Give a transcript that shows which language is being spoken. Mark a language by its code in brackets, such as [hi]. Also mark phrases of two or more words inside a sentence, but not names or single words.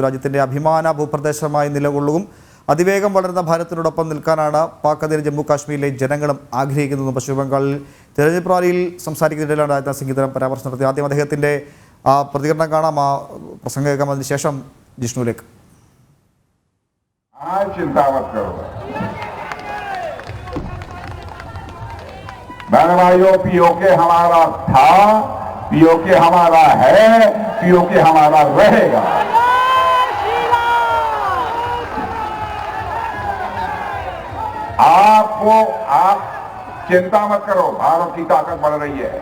[ml] രാജ്യത്തിൻ്റെ അഭിമാന ഭൂപ്രദേശമായി നിലകൊള്ളുകയും അതിവേഗം വളരുന്ന ഭാരതത്തിനോടൊപ്പം നിൽക്കാനാണ് പാക് അധീന ജമ്മു കാശ്മീരിലെ ജനങ്ങളും ആഗ്രഹിക്കുന്നത്. പശ്ചിമ ബംഗാളിൽ തെരഞ്ഞെടുപ്പ് റാലിയിൽ സംസാരിക്കുന്നതിനിടയിലാണ് രാജ്നാഥ് സിംഗ് ഇത്തരം പരാമർശം നടത്തിയത്. ആദ്യം അദ്ദേഹത്തിൻ്റെ പ്രതികരണം കാണാം, ആ പ്രസംഗം കേൾക്കാം. അതിനുശേഷം ജിഷ്ണുവിലേക്ക്. [hi] पीओके हमारा था, पीओके हमारा है, पीओके हमारा रहेगा। आप चिंता मत करो, भारत की ताकत बढ़ रही है।